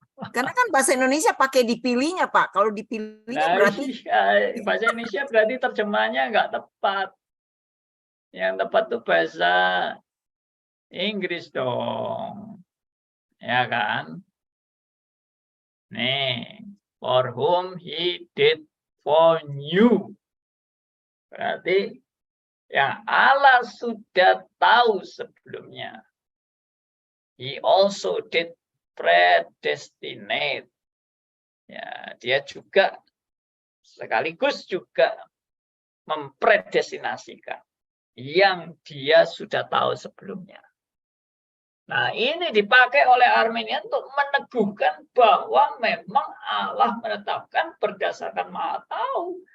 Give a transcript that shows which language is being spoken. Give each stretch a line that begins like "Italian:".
Indonesian: karena kan bahasa Indonesia pakai dipilihnya, Pak. Kalau dipilihnya berarti bahasa Indonesia berarti terjemahannya nggak tepat. Yang tepat tuh bahasa Inggris dong. Ya kan?
English: Nih, for whom he did foreknew.
Indonesian: Berarti yang Allah sudah tahu sebelumnya.
English: He also did predestinate.
Indonesian: Ya, dia juga sekaligus juga mempredestinasikan yang dia sudah tahu sebelumnya. Nah, ini dipakai oleh Arminian untuk meneguhkan bahwa memang Allah menetapkan berdasarkan Maha Tahu.